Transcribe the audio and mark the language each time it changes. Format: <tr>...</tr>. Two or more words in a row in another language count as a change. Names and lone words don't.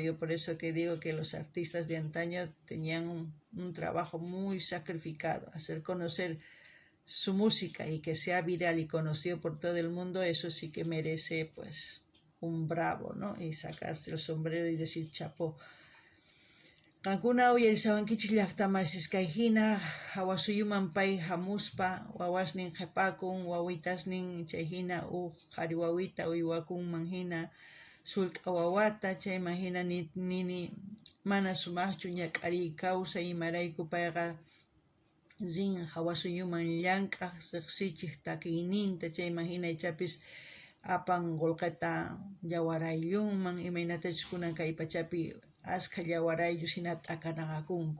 <es>Yo por eso que digo que los artistas de antaño tenían un trabajo muy sacrificado. Hacer conocer su música y que sea viral y conocido por todo el mundo, eso sí que merece pues un bravo, ¿no? Y sacarse el sombrero y decir chapó.</es> <qu>Kankuna uyarisawan kichik llaqtamasiskayhina hawasuyuman pay hamuspa wawasnin qhipakun wawitasnin chayhina qhari wawita uywakunman hina sullk'a wawata chayman hina nini mana sumaqchu ñak'ariy kawsay imarayku payqa rin hawasuyuman llank'aq riqsichiq takiyninta chayman hina ichapis apan qullqita yawarayllunman imaynatachus kunan kay pachapi ashka yawarayllus hina t'akanaqakunku.</qu>